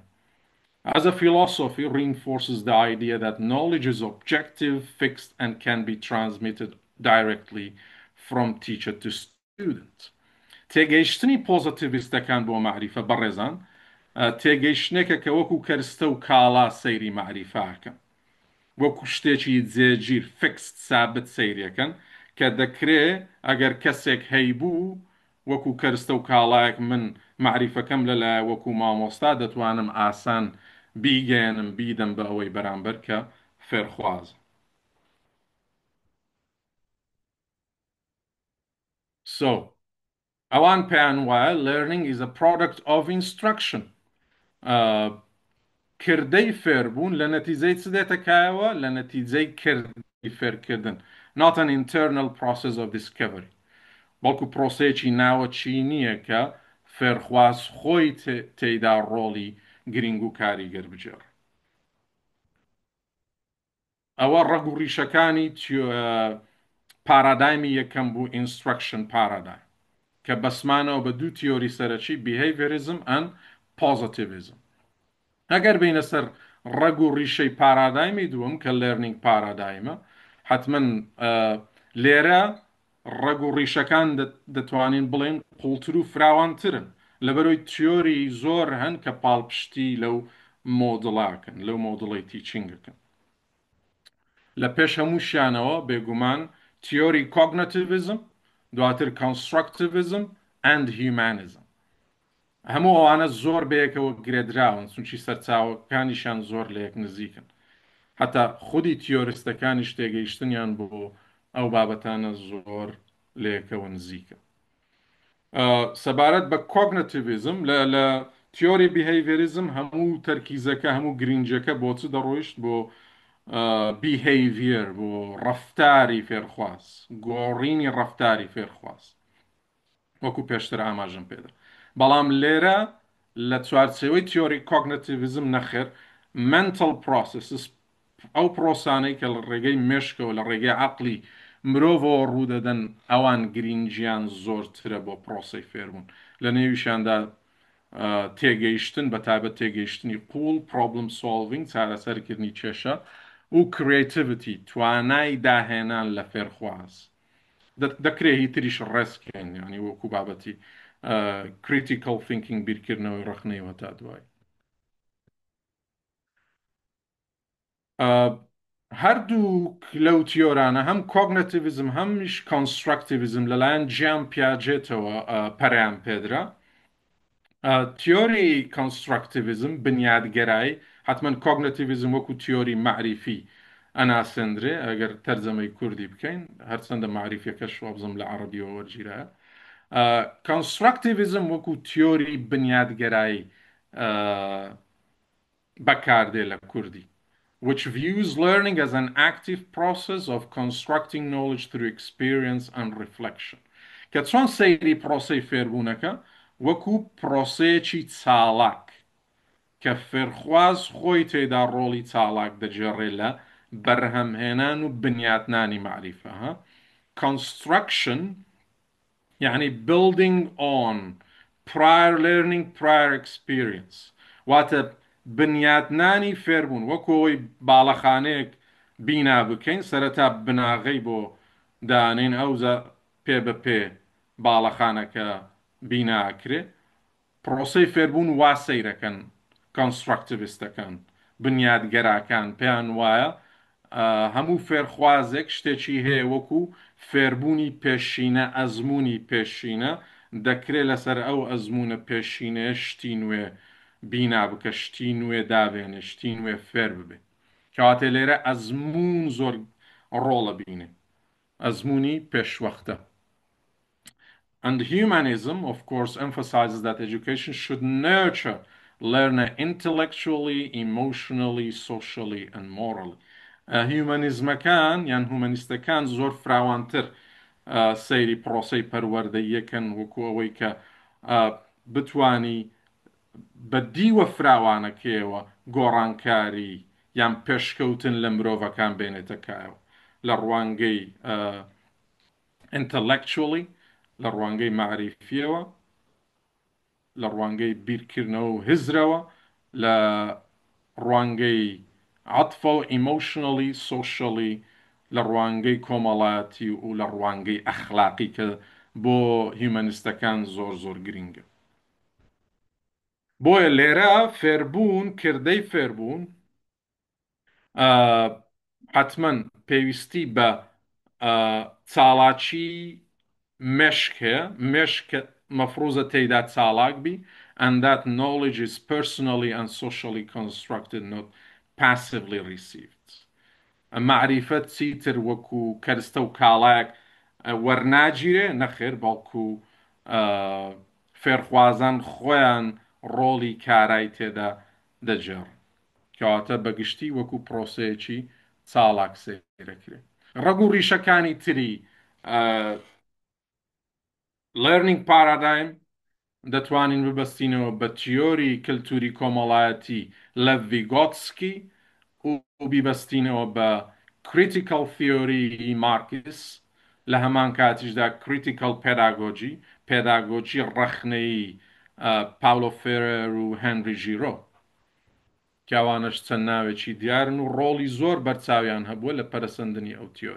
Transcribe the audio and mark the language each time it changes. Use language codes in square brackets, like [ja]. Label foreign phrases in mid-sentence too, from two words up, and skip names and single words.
[en] As a philosophy reinforces the idea that knowledge is objective, fixed, and can be transmitted directly from teacher to student. [ckb] تێگەیشتنی پۆزیتیڤیستەکان بۆ معریفە بەڕێزان تێگەیشتنێکە کە وەکو کەرستە و کاڵا سەیری معریفاکەن وەکو شتێکی جێگیر فکست سابت سەیرەکەن کە دەکرێ ئەگەر کەسێک هەیبوو وەکو کەرستە و کاڵایەک من معریفەکەم لەلایە وەکو مامۆستا دەتوانم ئاسان بیگەێنم بیدەم بە ئەوەی بەرامبەر کە فێرخواز ئەوان پێیان وایە [en] learning is a product of instruction [ckb] کردەی فێربوون لە نەتیجەی چ دێتەکایەوە لە نەتیجەی کردەی فێرکردن [en] not an internal process of discovery [ckb] بەڵکو پرۆسەیەکی ناوەچی نییە کە فێرخواز خۆی تێیدا ڕۆڵی گرنگ و کاریگەر بجێڕ ئەوە ڕەگ و ڕیشەکانی پارادایمی یەکەم بوو [en] instruction paradigm [ckb] کە بەسمانەوە بە دوو تیۆری سەرەکی [en] behaviorism and positivism [ckb] ئەگەر بینە سەر ڕەگ و ڕیشەی پارادایمی دووەم کە learning پارادایمە حتمما لێرە ڕەگ و ڕیشەکان دەتوانین بڵێن قوڵتر و فراوانترن لەبەرەوەی تیۆری زۆر هەن کە پاڵپشتی لەو مۆدڵاکەن لەو مۆدڵی تیچینگەکەن لە پێش هەمووشیانەوە بێگومان تیۆری کۆگنیتیڤیزم دواتر constructivism [en] and humanism [ckb] هەموو ئەوانە زۆر بەیەکەوە گرێدراون چونکی سەرچاوەکانیشان زۆر لە یەک نزیکن حتا خودی تیۆریستەکانی شتێگەیشتنیان بۆ ئەو بابەتانە زۆر لە یەکەوە نزیکە سەبارەت بە کۆگنیتیڤیزم لە تیۆری behaviorism هەموو تەرکیزەکە هەموو گرنگجەکە بۆ چ دەڕۆیشت بۆ behavior بۆ ڕەفتاری فێرخواز گۆڕینی ڕەفتاری فێرخواز وەکو پێشتر ئاماژەم پێدا بەڵام لێرە لە چوارچێوەی تیۆری کۆگنیتیڤیزم نەخێر [en] mental processes [ckb] ئەو پرۆسانەی کە لە ڕێگەی مێشکەوە لە ڕێگەی عەقلی مرۆڤەوە ڕوودەدەن ئەوان گرنگیان زۆرترە بۆ پرۆسەی فێربوون لە نێویشاندا تێگەیشتن بە تایبەت تێگەیشتنی قوڵ [en] problem solving [ckb] چارەسەرکردنی کێشە و creativity توانای داهێنان لە فێرخواز دەکرێت هی تریش ڕێزکەین ینی وەکو بابەتی [en] critical thinking [ckb] بیرکردنەوەی ڕخنەوە تا دوای هەردوو لەو تیۆرانە هەم کۆگنەتیڤزم هەمیش کۆنستراکتیڤزم لەلایەن جیان پیاجێتەوە پەریان پێدرا تیۆری کۆنستراکتیڤزم بنیادگەرایی حتمما کۆگنەتیڤزم وەکو تیۆری معریفی ئەناسێندرێ ئەگەر تەرجەمەی کوردی بکەین هەرچەندە معریفەکەش وابزم لە عەرەبیەوە وەرگیرە کۆنستراکتیڤزم وەکو تیۆری بنیادگەرایی بەکاردێ لە کوردی [en] which views learning as an active process of constructing knowledge through experience and reflection. [ckb] کە چۆن سەیری پرۆسەی فێربوونەکە وەکو پرۆسەیەکی چالاک کە فێرخواز خۆی تێدا ڕۆڵی چالاک دەجێڕێ لە بەرهەمهێنان و بنیاتنانی معریفە construction يعني [en] building on prior learning prior experience [ckb] واتە بنیاتنانی فێربوون وەکۆی باڵەخانەیەک بینا بکەین سەرەتا بناغەی بۆ دانین ئەوزە پێ بە پێ باڵەخانەکە بیناکرێ پرۆسەی فێربوون وا سەیرەکەن کۆنستراکتیڤیستەکان بنیادگەراکان پێیان وایە هەموو فێرخوازێک شتێکی هەیە وەکو فێربوونی پێشینە ئەزمموی پێشینە دەکرێت لەسەر ئەو ئەزممونە پێشینەیە شتی نوێ بینا بکە شتی نوێ داوێنێ شتی نوێ فێر ببێ کەواتێ لێرە ئەزممون زۆر ڕۆڵە بینێ ئەزمموی پێشوەختە. [en] And humanism, of course, emphasizes that education should nurture learner intellectually, emotionally, socially, and morally. [ckb] هیومانیزمەکان یان هومانیستەکان زۆر فراوانتر سەیری پرۆسەی پەروەردەیەکەن وەکو ئەوەی کە بتانی بە دیوە فراوانەکەیەوە گۆڕانکاری یان پێشکەوتن لە مرۆڤەکان بێنێتەکایەوە لە ڕوانگەی intellectually لە ڕوانگەی معریفیەوە لە ڕوانگەی بیرکردنەوە و هزرەوە لە ڕوانگەی عەتفە و [en] emotionally socially [ckb] لە ڕوانگەی کۆمەڵایەتی و لە ڕوانگەی ئەخلاقی کە بۆ هیومانیستەکان زۆر زۆر گرنگە. بۆیە لێرە فێربوون کردەی فێربوون حتمما پێویستی بە چالاکی مشک هەیە مشک مەفروزە تێیدا چالاک بی [en] and that knowledge is personally and socially constructed not passively received. [ckb] معریفەت چیتر وەکو کەرستە و کاڵایەک وەرناگیرێ نەخێر بەڵکو فێرخوازان خۆیان ڕۆڵی کارای تێدا دەجێڕ کەواتە بەگشتی وەکو پرۆسەیەکی چالاک سێرەکرێت. ڕەگ و ڕیشەکانی تری [en] learning paradigm [ckb] دەتوانین ببەستینەوە بە تیۆری کللتوری کۆمەڵایەتی لە ڤیگۆتسکی و بیبەستینەوە بە [en] critical theory [ckb] مارکس لە هەمان کاتیشدا [en] critical pedagogy [ckb] پێداگۆجی ڕەخنەی پاولۆ فێرەر و هێنری ژیرۆ کاوانش چەند ناوێکی دیارن و ڕۆڵی زۆر بەرچاویان هەبووە لە پەرسەندنی ئەو تیۆرە.